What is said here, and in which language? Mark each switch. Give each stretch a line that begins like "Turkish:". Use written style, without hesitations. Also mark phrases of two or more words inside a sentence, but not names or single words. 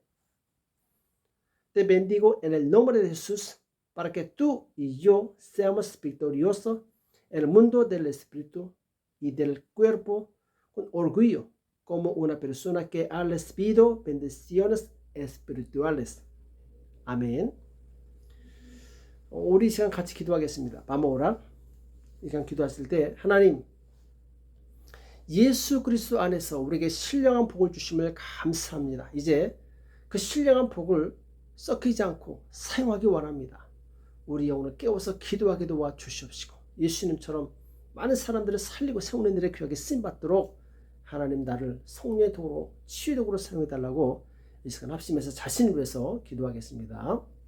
Spanish: Te bendigo en el nombre de Jesús para que tú y yo seamos victoriosos en el mundo del espíritu y del cuerpo con orgullo, como una persona que ha recibido bendiciones espirituales.
Korean: 아멘. 우리 시간 같이 기도하겠습니다.
Spanish: Vamos a orar.
Korean: 이 시간 기도하실 때 하나님, 예수 그리스도 안에서 우리에게 신령한 복을 주심을 감사합니다. 이제 그 신령한 복을 썩히지 않고 사용하기 원합니다. 우리 영혼을 깨워서 기도하게 도와주시옵시고 예수님처럼 많은 사람들을 살리고 세우는 일에 귀하게 쓰임받도록 하나님 나를 성령의 도구로 치유의 도구로 사용해달라고 이 시간 합심해서 자신을 위해서 기도하겠습니다.